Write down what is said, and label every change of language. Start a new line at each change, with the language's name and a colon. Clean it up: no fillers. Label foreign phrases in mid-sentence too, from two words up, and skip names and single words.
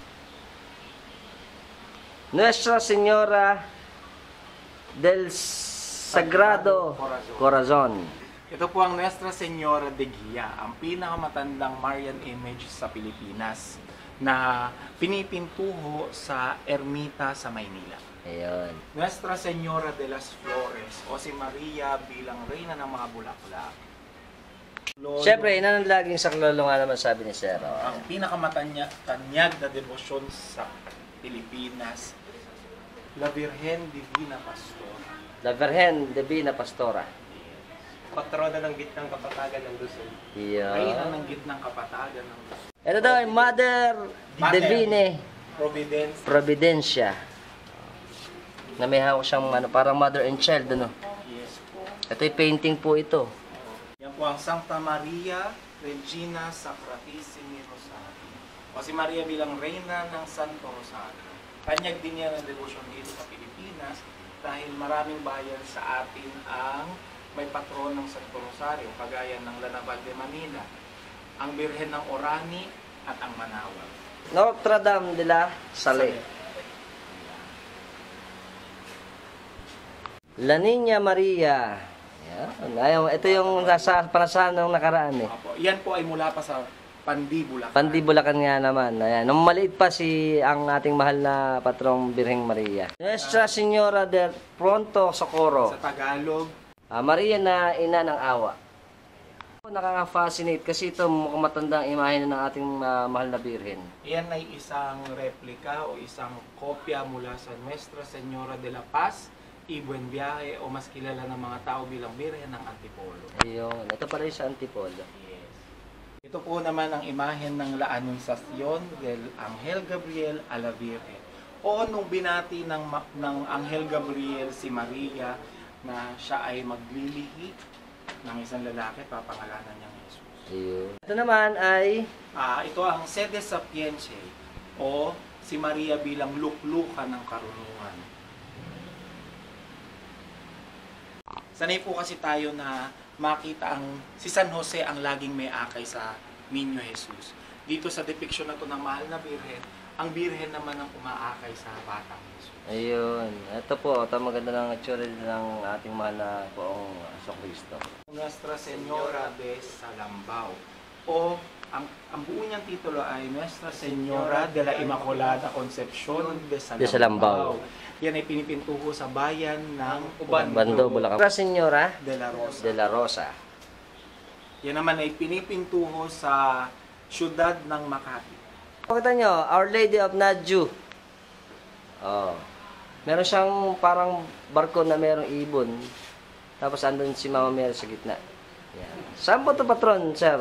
Filipino: Nuestra Señora del Sagrado Corazon. Ito po ang Nuestra Señora de Guia, ang pinakamatandang Marian image sa Pilipinas na pinipintuho sa ermita sa Maynila. Ayun. Nuestra Señora de las Flores o si Maria bilang reyna ng mga bulaklak. Siyempre, inanalaging saklolo nga naman sabi ni Sir. Ang pinakamatanyag na debosyon sa Pilipinas, La Virgen Divina Pastora. La Virgen Divina Pastora. Patrona ng gitnang kapatagan ng Luzon. Ayun. Reyna ng gitnang kapatagan ng Luzon. Ito daw ay Mother Divine Providence. Providencia. Na may hawak siyang parang
English: mother and child,
Filipino: ano? Yes po. Ito ay painting po ito. Yan po ang Santa Maria Regina Sacratissimi Rosario. O si Maria bilang Reyna ng Santo Rosario. Kanyag din niya ng debosyon dito sa Pilipinas dahil maraming bayan sa atin ang may patron ng Santo Rosario, kagaya ng Lanaval de Manila, ang Birhen ng Orani at ang Manaoag. Notre Dame de la Salle. La Niña Maria. Yan. Ito yung nasa panasahan ng nakaraan eh. Opo. Yan po ay mula pa sa Pandi, Bulacan. Pandi, Bulacan nga naman. Ayan. Nung maliit pa ang ating mahal na patrong Birheng Maria. Nuestra Señora del Pronto Socorro. Sa Tagalog, Maria na ina ng awa. Nakaka-fascinate kasi ito mukhang matandang imahe na ng ating mahal na Birhen. yan ay isang replika o isang kopya mula sa Nuestra Señora de la Paz y Buen Viaje o mas kilala ng mga tao bilang Birhen ng Antipolo. Ayun. Ito pala yung sa Antipolo. Yes. Ito po naman ang imahen ng La Anunciación del Ángel Gabriel a la Virgen. O nung binati ng Anghel Gabriel si Maria na siya ay maglilihi ng isang lalaki, papangalanan niyang Jesus. Ayun. Ito naman ay Ito ang Sede Sapientiae o si Maria bilang luklukan ng karunungan. Sanay po kasi tayo na makita si San Jose ang laging may akay sa Niño Jesus. Dito sa depiction na to ng Mahal na Birhen, ang Birhen naman ang umaakay sa Batang Jesus. ayun. Ito po, ito maganda ng itsura ng ating mahal na poong Kristo. Nuestra Señora de Salambao o ang buo niyang titulo ay Nuestra Señora de la Inmaculada Concepción de De Salambao. Yan ay pinipintuho sa bayan ng Bando, Bulacan. Nuestra Señora de la Rosa. de la Rosa. Yan naman ay pinipintuho sa syudad ng Makati. Pakita nyo, Our Lady of Nadju. Oh. Meron siyang parang barko na merong ibon. Tapos andun si Mama Mary sa gitna. Yan. Saan po ito, patron, sir?